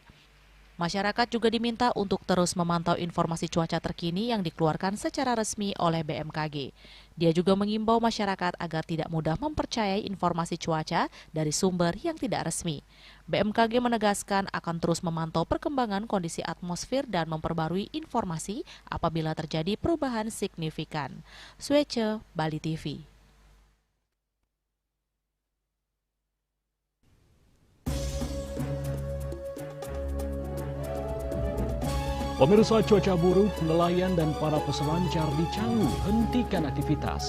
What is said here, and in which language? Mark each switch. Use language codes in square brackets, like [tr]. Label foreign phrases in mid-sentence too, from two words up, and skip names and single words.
[id] Masyarakat juga diminta untuk terus memantau informasi cuaca terkini yang dikeluarkan secara resmi oleh BMKG. Dia juga mengimbau masyarakat agar tidak mudah mempercayai informasi cuaca dari sumber yang tidak resmi. BMKG menegaskan akan terus memantau perkembangan kondisi atmosfer dan memperbarui informasi apabila terjadi perubahan signifikan. Swece, Bali TV. Pemirsa, cuaca buruk, nelayan dan para peselancar di Canggu hentikan aktivitas.